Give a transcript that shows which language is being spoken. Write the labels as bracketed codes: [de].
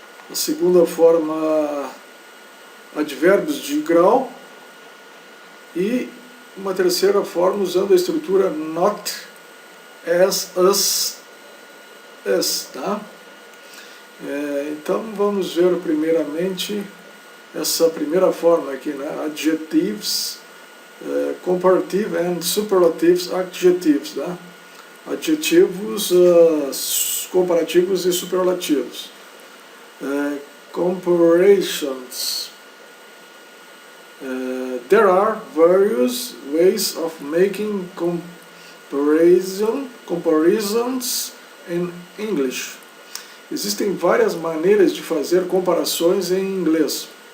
[pt] A segunda forma, advérbios de grau. E uma terceira forma, usando a estrutura not, as, as, tá? Então vamos ver primeiramente essa primeira forma aqui, né? [en] Adjectives, comparative and superlatives adjectives, tá? [pt] Adjetivos comparativos e superlativos. [en] Comparisons. There are various ways of making comparisons in English. [pt] Existem várias maneiras de fazer comparações em inglês.